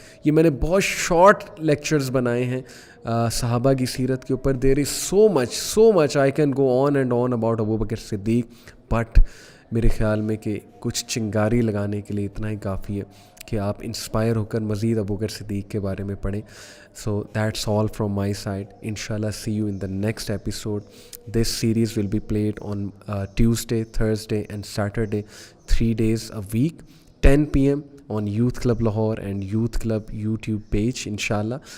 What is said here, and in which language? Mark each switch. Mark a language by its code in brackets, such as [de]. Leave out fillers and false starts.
[ur] یہ میں نے بہت شارٹ لیکچرز بنائے ہیں صحابہ کی سیرت کے اوپر. [en] there is so much I can go on and on about [ur] Abu Bakr Siddiq, but میرے خیال میں کہ کچھ چنگاری لگانے کے لیے اتنا ہی کافی ہے کہ آپ انسپائر ہو کر مزید ابو بکر صدیق کے بارے میں پڑھیں. [en] So that's all from my side. انشاءاللہ see you in the next episode. This series will be played on Tuesday, Thursday and Saturday, 3 days a week, 10 PM on Youth Club Lahore and Youth Club YouTube page inshallah.